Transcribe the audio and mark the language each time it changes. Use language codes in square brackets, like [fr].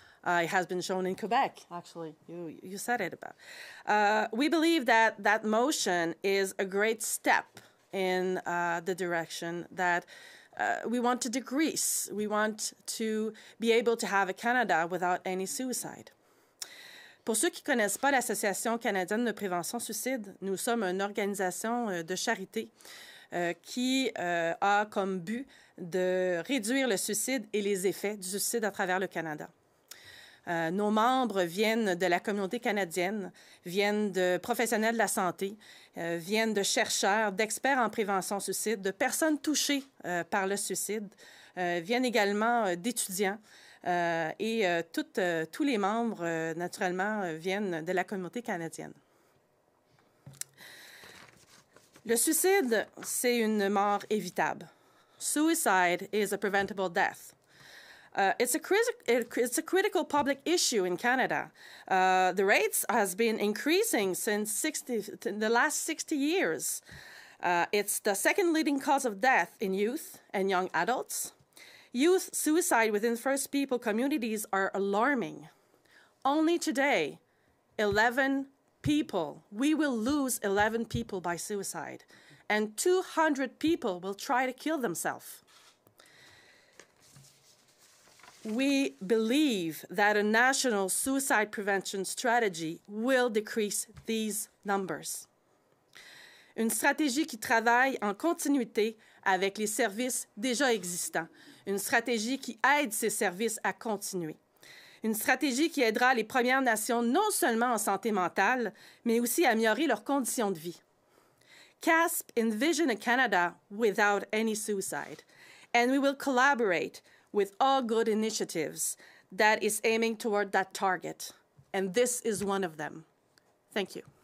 [en] It has been shown in Quebec, actually. You said it about. We believe that that motion is a great step in the direction that we want to decrease. We want to be able to have a Canada without any suicide. [fr] Pour ceux qui ne connaissent pas l'Association canadienne de prévention suicide, nous sommes une organisation de charité qui a comme but de réduire le suicide et les effets du suicide à travers le Canada. Nos membres viennent de la communauté canadienne, viennent de professionnels de la santé, viennent de chercheurs, d'experts en prévention suicide, de personnes touchées par le suicide, viennent également d'étudiants. Et tous les membres, naturellement, viennent de la communauté canadienne. Le suicide, c'est une mort évitable. [en] Suicide is a preventable death. It's a critical public issue in Canada. The rates has been increasing since the last 60 years. It's the second leading cause of death in youth and young adults. Youth suicide within First People communities are alarming. Only today, 11 people, we will lose 11 people by suicide, and 200 people will try to kill themselves. we believe that a national suicide prevention strategy will decrease these numbers. [fr] Une stratégie qui travaille en continuité avec les services déjà existants. Une stratégie qui aide ces services à continuer. Une stratégie qui aidera les Premières Nations non seulement en santé mentale, mais aussi à améliorer leurs conditions de vie. [en] CASP envision a Canada without any suicide, and we will collaborate with all good initiatives that is aiming toward that target, and this is one of them. Thank you.